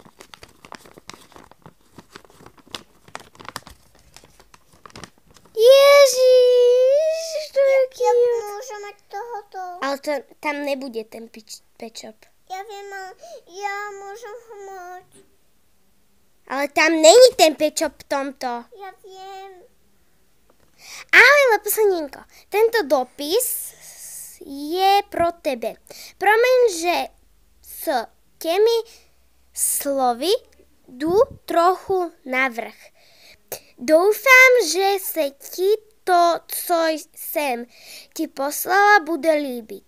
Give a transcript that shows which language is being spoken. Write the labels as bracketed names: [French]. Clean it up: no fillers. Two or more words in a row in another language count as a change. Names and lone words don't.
[Slovak] Ježiš, to je cute. Ja môžem mať tohoto. Ale tam nebude ten pečop. Ja viem, ale ja môžem ho mať. Ale tam není ten pečop v tomto. Ja viem. [Czech] Ahoj, Lupusnelinko. Tento dopis je pro tebe. Promiň, že s tými slovy jdu trochu navrch. Doufám, že se ti to, co jsem ti poslala, bude líbit.